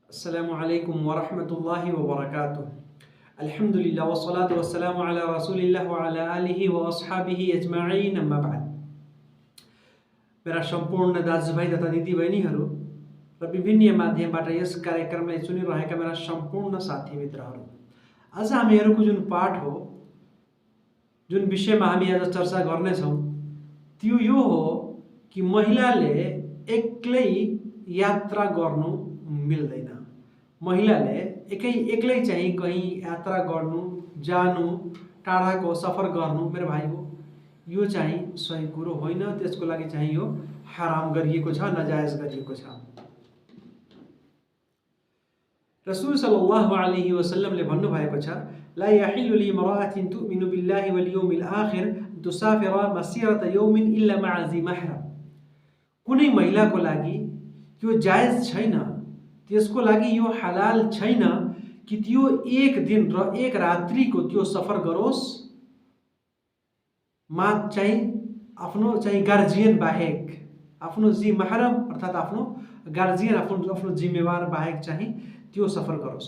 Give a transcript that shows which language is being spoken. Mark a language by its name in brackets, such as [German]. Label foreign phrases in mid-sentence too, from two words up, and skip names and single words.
[Arabic] السلام عليكم ورحمة الله وبركاته. الحمد لله والصلاة والسلام على رسول الله وعلى آله وأصحابه أجمعين، أما بعد. [Nepali] मेरा सम्पूर्ण दाजुभाइ तथा दिदीबहिनीहरू र विभिन्न माध्यमबाट यस कार्यक्रमलाई सुनिरहेका मेरा सम्पूर्ण साथी मित्रहरू, आज हामीहरूको जुन पाठ हो, जुन विषयमा हामी आज चर्चा गर्नेछौँ त्यो यो हो कि महिलाले एक्लै यात्रा गर्नु मिल्दैन। महिलाले एक्लै चाहिँ कहीँ यात्रा गर्नु, जानु, टाढाको सफर गर्नु मेरो भाइ हो, यो चाहिँ सही कुरो होइन। त्यसको लागि चाहिँ यो हराम गरिएको छ, नजायज गरिएको छ। रसूल [Arabic] صلى الله عليه وسلم [Nepali] भन्नुभएको छ, [Arabic] لا يحل لامرأة تؤمن بالله واليوم الآخر تسافر مسيرة يوم إلا مع ذي محرم. [Nepali] कुनै महिलाको लागि यो जायज छैन, त्यसको लागि यो हलाल छैन कि त्यो एक दिन र एक रात्रिको त्यो सफर गरोस् चाहिँ आफ्नो चाहिँ गार्जियन बाहेक, आफ्नो [Arabic] ذي محرم [Nepali] अर्थात् आफ्नो गार्जियन, आफ्नो जिम्मेवार बाहेक चाहिँ त्यो सफर गरोस्।